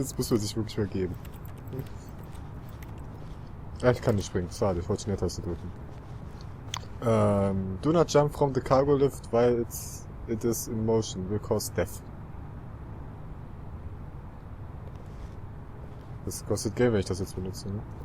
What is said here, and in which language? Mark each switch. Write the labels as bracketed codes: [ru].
[de] Jetzt muss man sich wirklich mal geben. Ah, ich kann nicht springen. Schade. Ich wollte schon die Taste drücken. [en] Do not jump from the cargo lift while it is in motion. Will cause death. [de] Das kostet Geld, wenn ich das jetzt benutze, ne?